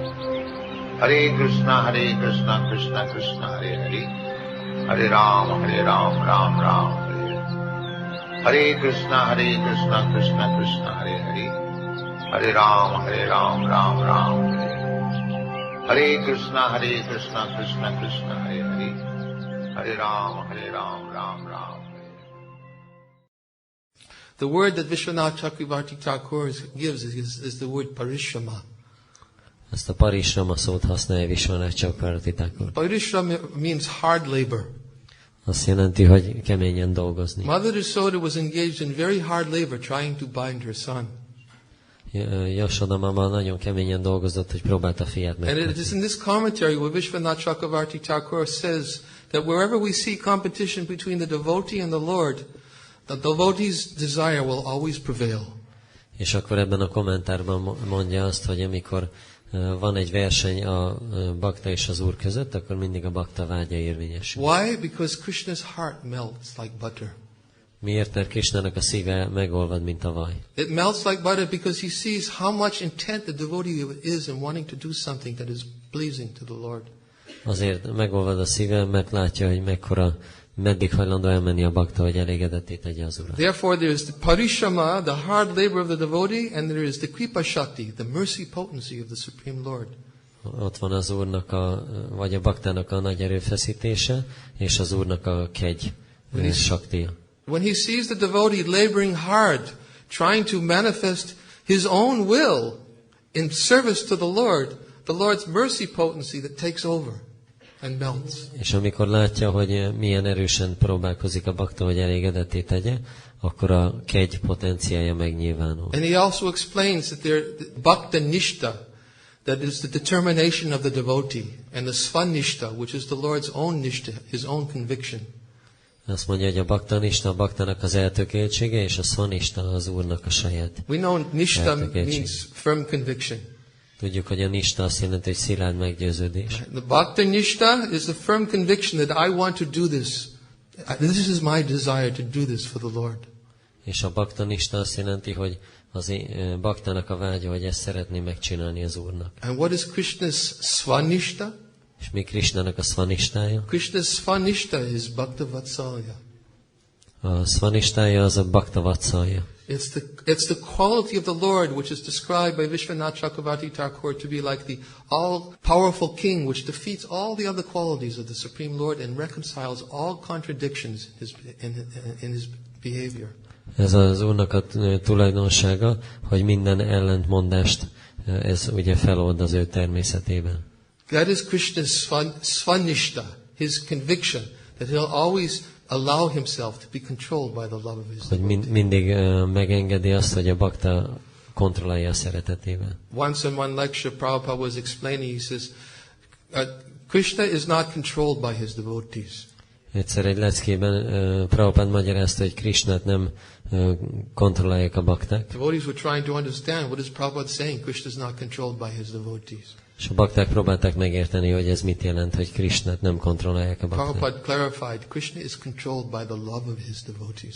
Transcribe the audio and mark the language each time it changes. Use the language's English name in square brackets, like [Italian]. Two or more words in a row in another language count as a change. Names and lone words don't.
[Sanskrit] Hare Krishna, Krishna Krishna, Hare Hare, Hare Ram, Ram Ram, Hare Hare. Hare Krishna, Krishna Krishna, Hare Hare, Hare Ram, Ram Ram, Hare Hare. Hare Krishna, Krishna Krishna, Hare Hare, Hare Ram, Ram Ram. [English] The word that Vishwanath Chakravarti Thakur gives is the word parishrama. [Hungarian] Ezt a parishrama szót használja Vishwanath Chakravarti Thakur. [English] Parishrama means hard labor. [Hungarian] Azt jelenti, hogy keményen dolgozni. [English] Mother Yasoda was engaged in very hard labor trying to bind her son. [Hungarian] Yasoda mama nagyon keményen dolgozott, hogy próbálta fiát megkötni. [English] And it is in this commentary where Vishwanath Chakravarti Thakur says that wherever we see competition between the devotee and the Lord, the devotee's desire will always prevail. [Hungarian] És akkor ebben a kommentárban mondja azt, hogy amikor van egy verseny a bakta és az Úr között, akkor mindig a bakta vágya érvényesül. [English] Why? Because Krishna's heart melts like butter. [Hungarian] Miért? Mert Krishnának a szíve megolvad, mint a vaj. [English] It melts like butter because he sees how much intent the devotee is in wanting to do something that is pleasing to the Lord. [Hungarian] Azért megolvad a szíve, mert látja, hogy meddig hajlandó elmenni a bakta, hogy elégedetté tegye az Urat. [English] Therefore there is the parishrama, the hard labor of the devotee, and there is the [Sanskrit] kripa shakti, [English] the mercy potency of the Supreme Lord. [Hungarian] Ott van az Úrnak vagy a baktának a nagy erőfeszítése, és az Úrnak a kegy shaktia. [English] When he sees the devotee laboring hard, trying to manifest his own will in service to the Lord's mercy potency that takes over and melts. [Hungarian] És amikor látja, hogy milyen erősen próbálkozik a bakta, hogy elégedetté tegye, akkor a kegy potenciája megnyilvánul. [English] And he also explains that there [Sanskrit] bhakta nishta, [English] that is the determination of the devotee, and the svanishta, which is the Lord's own nishta, his own conviction. [Hungarian] Azt mondja, hogy a baktanista a baktának az eltökéltsége, és a svanista az Úrnak a saját. [English] We know nishta means firm conviction. [Hungarian] Tudjuk, hogy a nista azt jelenti, hogy szilárd meggyőződés. [English] The bhakta nishta is the firm conviction that I want to do this. This is my desire to do this for the Lord. [Hungarian] És a baktanista azt jelenti, hogy az baktának a vágya, hogy ezt szeretné megcsinálni az Úrnak. [English] And what is Krishna's svanishta? [Hungarian] És mi Krishnának a svanistája? [English] Krishna's svanishta is [Sanskrit] bhakta vatsalya. [Hungarian] A svanistája az a [Sanskrit] bhakta vatsalya. [English] It's the quality of the Lord which is described by Vishwanath Chakravarti Thakur to be like the all-powerful king which defeats all the other qualities of the Supreme Lord and reconciles all contradictions in his behavior. [Hungarian] Ez az Úrnak a tulajdonsága, hogy minden ellentmondást ez ugye felold az ő természetében. [English] That is Krishna's svanishta, his conviction that he'll always allow himself to be controlled by the love of his devotee. [Hungarian] Hogy mindig megengedi azt, hogy a bakta kontrollálja a szeretetével. [English] Once in one lecture, Prabhupada was explaining, he says, Krishna is not controlled by his devotees. [Hungarian] Egyszer egy leckében Prabhupada magyarázta, hogy Krishnát nem kontrollálják a bakták. [English] Devotees were trying to understand what is Prabhupada saying. Krishna is not controlled by his devotees. [Hungarian] És a bakták próbálták megérteni, hogy ez mit jelent, hogy Krishnát nem kontrollálják a bakták. [English] Prabhupada clarified, Krishna is controlled by the love of his devotees.